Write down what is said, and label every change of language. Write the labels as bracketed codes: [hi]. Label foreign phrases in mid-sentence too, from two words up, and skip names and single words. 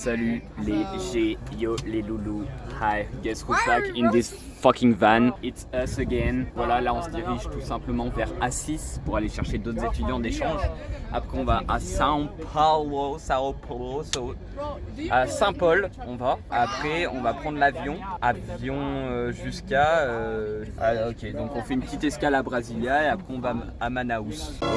[fr] Salut les G, yo les loulous. [en] Hi, guess who's back in this fucking van? It's us again. [fr] Voilà, là on se dirige tout simplement vers Assis pour aller chercher d'autres étudiants d'échange. Après on va à Sao Paulo, à Saint-Paul on va. Après on va prendre l'avion jusqu'à... ok, donc on fait une petite escale à Brasilia et après on va à Manaus.